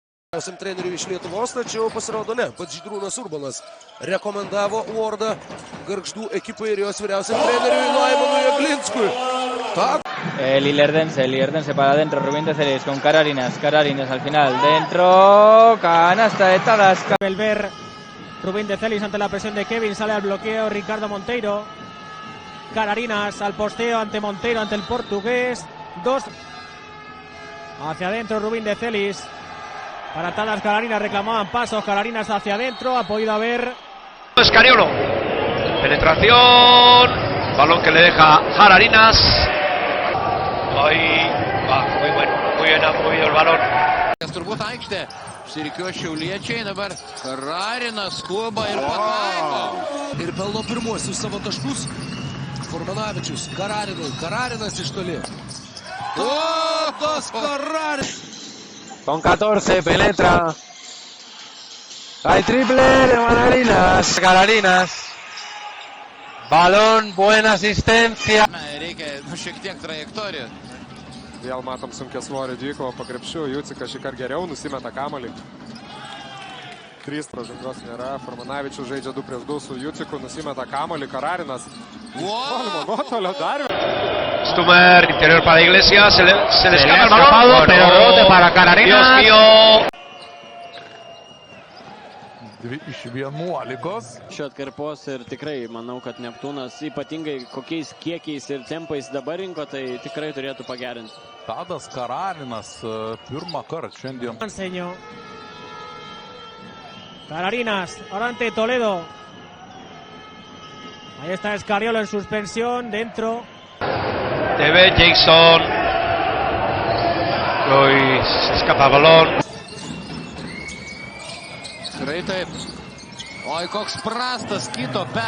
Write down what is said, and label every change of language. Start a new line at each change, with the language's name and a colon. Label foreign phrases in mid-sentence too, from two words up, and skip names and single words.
Lithuanian: Trenerių iš Lietuvos, tačiau pasirodo ne. Pats Žydrūnas Urbanas rekomendavo Lordą Gargždų ekipai ir jos vyriausiam treneriui Laimonui Jaglinskui.
Spanish: Lierdense para adentro, Rubín de Celis con Cararinas al final, dentro, canasta de Tadasca. Belver, Rubín de Celis ante la presión de Kevin, sale al bloqueo Ricardo Monteiro. Cararinas al posteo ante Monteiro, ante el portugués. Dos hacia adentro, Rubín de Celis. Para Tadas, Cararinas reclamaban pasos, Cararinas hacia adentro, ha podido haber... Escariolo, penetración, balón que le deja Cararinas. Ahí va, muy bueno, muy bien ha movido el balón.
Lithuanian: Turbūt aikštė, išsirikiuoja šiauliečiai, dabar Cararinas skuba ir pataiko. Ir pelno pirmuosius savo taškus. Furmanavičius, Cararinas iš toli. Tas Cararinas.
Spanish: Con 14 penetra. Hay triple de Cararinas. Balón, buena asistencia.
Lithuanian: Reikia šiek tiek trajektoriją. Vėl matom sunkia svorio dvikovą po krepšiu. Jucikas šįkart geriau nusimeta kamuolį. 3 pražangos nėra. Furmanavičius žaidžia 2 prieš 2 su Juciku. Nusimeta kamuolį. Cararinas. Tolimo nuotolio dar.
Spanish: Stumer, interior para Iglesias, se le escapa el balón, pero rebote para Cararinas. Dios mío.
Lithuanian: Iš 11. Šio atkarpos ir tikrai manau, kad Neptūnas ypatingai kokiais kiekiais ir tempais dabar rinko, tai tikrai turėtų pagerinti. Tadas Cararinas pirmą kartą šiandien.
Spanish: Enseño. Cararinas, ahora ante Toledo. Ahí está Escariolo en suspensión, dentro. Debe Jason. Uy, se escapa el balón.
Lithuanian: Tikrai taip. Oi, koks prastas kito